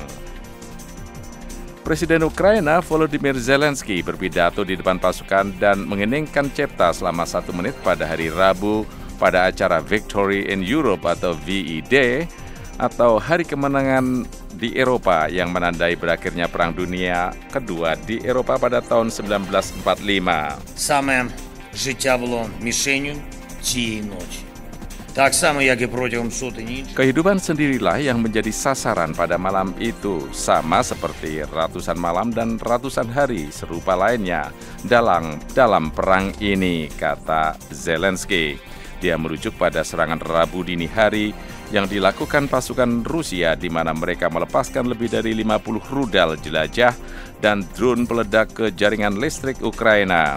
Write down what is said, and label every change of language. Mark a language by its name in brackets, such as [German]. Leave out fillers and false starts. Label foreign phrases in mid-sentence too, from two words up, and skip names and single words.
[Indonesian] Presiden Ukraina Volodymyr Zelensky berpidato di depan pasukan dan mengeningkan cipta selama 1 menit pada hari Rabu pada acara Victory in Europe atau VED atau Hari Kemenangan di Eropa yang menandai berakhirnya Perang Dunia Kedua di Eropa pada tahun 1945. [Ukrainian] Саме життя було мішенью цієї ночі. Так само, як і протягом сотень інших. [Indonesian] Kehidupan sendirilah yang menjadi sasaran pada malam itu, sama seperti ratusan malam dan ratusan hari serupa lainnya dalam perang ini, kata Zelensky. Dia merujuk pada serangan Rabu dini hari yang dilakukan pasukan Rusia di mana mereka melepaskan lebih dari 50 rudal jelajah dan drone peledak ke jaringan listrik Ukraina.